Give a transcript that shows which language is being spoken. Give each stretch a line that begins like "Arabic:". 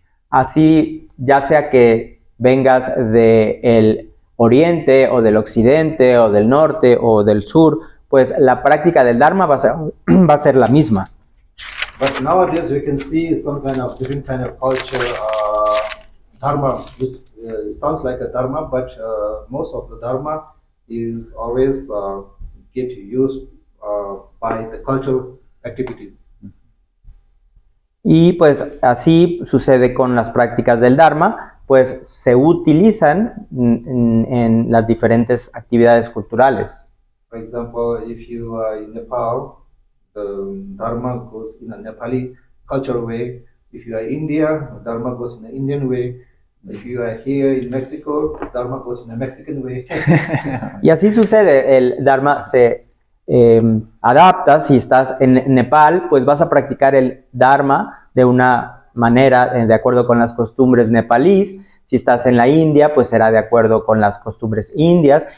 Spanish: Así, ya sea que vengas del oriente o del occidente o del norte o del sur, pues la práctica del Dharma va a ser la misma.
English: But nowadays we can see some kind of different kind of culture, Dharma. It sounds like a Dharma, but most of the Dharma is always get used by the cultural activities.
Spanish: Y pues así sucede con las prácticas del Dharma, pues se utilizan en las diferentes actividades culturales.
English: For example, if you are in Nepal, the Dharma goes in a Nepali cultural way. If you are in India, the Dharma goes in an Indian way. If you are here in Mexico, Dharma goes in a Mexican way.
Spanish: Y así sucede, el Dharma se adapta. Si estás en Nepal, pues vas a practicar el Dharma de una manera de acuerdo con las costumbres nepalíes. Si estás en la India, pues será de acuerdo con las costumbres indias.